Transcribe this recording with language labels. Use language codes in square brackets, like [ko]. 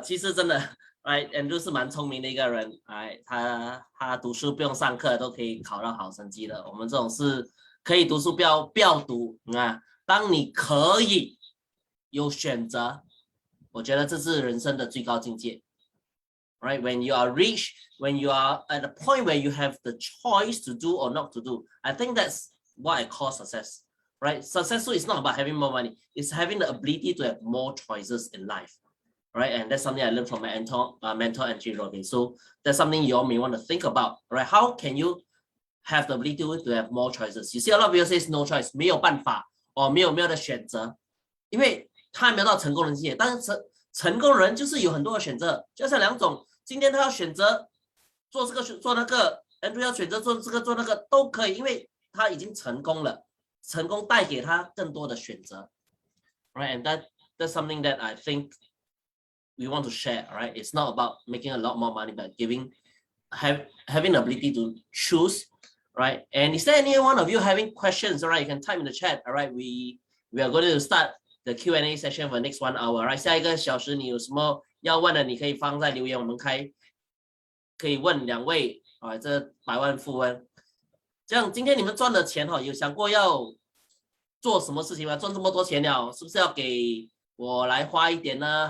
[zh] 其实真的 ，right, Andrew 是蛮聪明的一个人，哎，他读书不用上课都可以考到好成绩的。我们这种是可以读书不要读啊。当你可以有选择，我觉得这是人生的最高境界。 [en] Right, when you are rich, when you are at a point where you have the choice to do or not to do, I think that's what I call success. Right, successful is not about having more money; it's having the ability to have more choices in life. Right, and that's something I learned from my mentor Angie Robbins. So that's something you all may want to think about. Right, how can you have the ability to have more choices? You see, a lot of people say no choice, [zh] 没有办法， [en] or [zh] 没有的选择，因为他还没有到成功的境界。但是成功人就是有很多的选择，就像两种。今天他要选择做这个做那个 ，Andrew 要选择做这个做那个都可以，因为他已经成功了，成功带给他更多的选择 ，right? [en] And that's something that I think we want to share, right? It's not about making a lot more money, but having the ability to choose, right? And is there any one of you having questions? Alright, you can type in the chat. Alright, we are going to start the Q&A session for the next 1 hour. [zh] Right, 下一个小时你有什么要问的，你可以放在留言，我们可以问2位啊，这百万富翁。这样今天你们赚的钱有想过要做什么事情吗？赚这么多钱了，是不是要给我来花一点呢？